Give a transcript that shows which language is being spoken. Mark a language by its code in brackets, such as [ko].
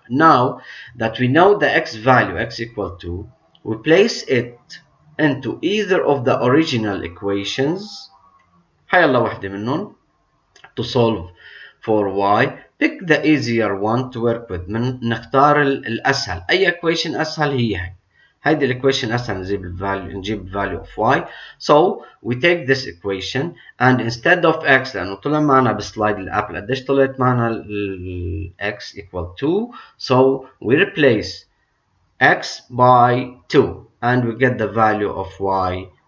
[en] Now that we know the x value, x equal 2, we place it into either of the original equations. [ar] حيلا واحدة منهم [en] to solve for y. Pick the easier one to work with. [ar] نختار الأسهل. أي [en] equation [ar] أسهل هي هيدي الايكويشن هسه نجيب [en] value of y. So we take this equation and instead of x, [ar] لأنه طلع معنا بالسلايد اللي قبل قديش طلعت معنا ال [en] x equal 2, so we replace x by 2 and we get the value of y.